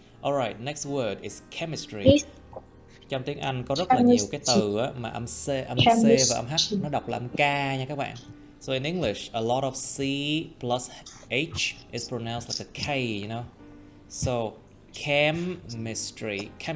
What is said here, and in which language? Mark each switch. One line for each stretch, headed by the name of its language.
English: Alright, next word is chemistry.
Vietnamese: Trong tiếng Anh có rất là nhiều cái từ á, mà âm C và âm H nó đọc là âm K nha các bạn.
English: So in English, a lot of C plus H is pronounced like a K, you know. So chemistry.